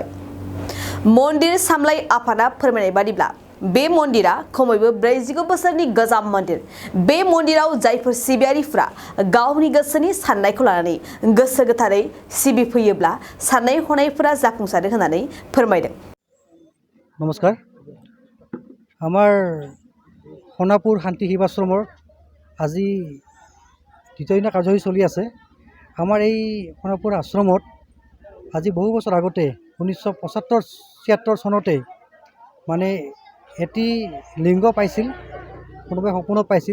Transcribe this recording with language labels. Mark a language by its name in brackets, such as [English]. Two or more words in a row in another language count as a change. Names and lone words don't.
[Bodo] मन्दिर सामलाय आफादा फोरमायनाय बादिब्ला बे मन्दिरा खमैबो 49 बोसोरनि गोजाम मन्दिर। बे मन्दिराव जायफोर सिबियारिफ्रा गावनि गोसोनि साननायखौ लानानै गोसो गोथारै सिबिफैयोब्ला साननाय हनायफोरा जाफुंसारो होननानै फोरमायदों। नमस्कार, [Assamese] আমাৰ সোণাপুৰ শান্তি শিৱাশ্ৰমৰ আজি দ্বিতীয় দিনৰ কাৰ্যসূচী চলি আছে। আমাৰ এই সোণাপুৰ আশ্ৰমত আজি বহু বছৰ আগতে 1975-76 চনতে মানে এটি লিংগ পাইছিল, কোনোবাই সপোনত পাইছিল।